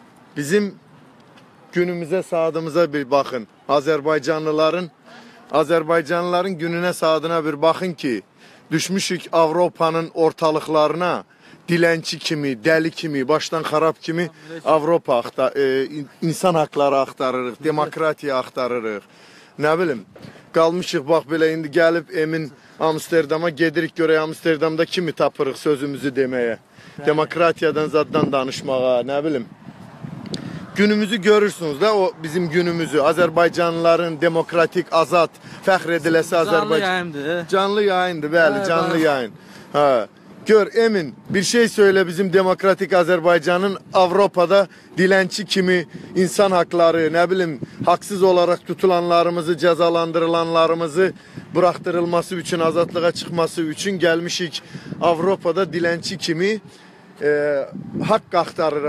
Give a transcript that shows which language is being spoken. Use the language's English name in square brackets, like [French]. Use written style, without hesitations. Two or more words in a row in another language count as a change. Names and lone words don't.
[Turkish] bizim günümüze, saatimize bir bakın. Azerbaycanlıların gününe, saatine bir bakın ki düşmüşük Avrupa'nın ortalıklarına, dilenci kimi, deli kimi, [Azerbaijani] baştan xarab kimi Avropa insan hakları aktarırıq, demokratiya aktarırıq. [Turkish] Ne bilim, [Azerbaijani] qalmışıq bax belə indi gəlib Emin Amsterdama gedirik, görək Amsterdamda kimi tapırıq sözümüzü demeye. [Turkish] Demokratiyadan zaddan danışmağa, ne bileyim. [Azerbaijani] Günümüzü görürsünüz da, o bizim günümüzü. Azerbaycanlıların demokratik, azad, fəxr ediləsi Azerbaycan. Canlı yayındır, bəli, canlı yayın. Ha. [Turkish] Gör Emin, bir şey söyle bizim demokratik Azerbaycan'ın Avrupa'da dilenci kimi insan hakları, ne bileyim, haksız olarak tutulanlarımızı, cezalandırılanlarımızı bıraktırılması için, azadlığa çıkması için gelmişik Avrupa'da dilenci kimi hak aktarırıq.